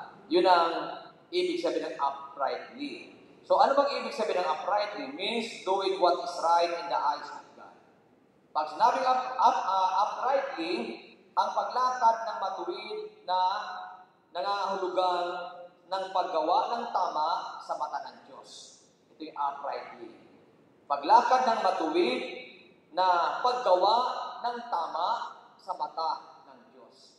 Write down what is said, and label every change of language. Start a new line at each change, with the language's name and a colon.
Filipino: Yun ang ibig sabihin ng uprightly. So, ano bang ibig sabihin ng uprightly?
English: Means doing what is right in the eyes of God.
Filipino: Pag sinabing uprightly, ang paglakad ng matuwid na nangahulugan ng paggawa ng tama sa mata ng Diyos. Ito yung uprightly. Paglakad ng matuwid na paggawa ng tama sa mata ng Diyos.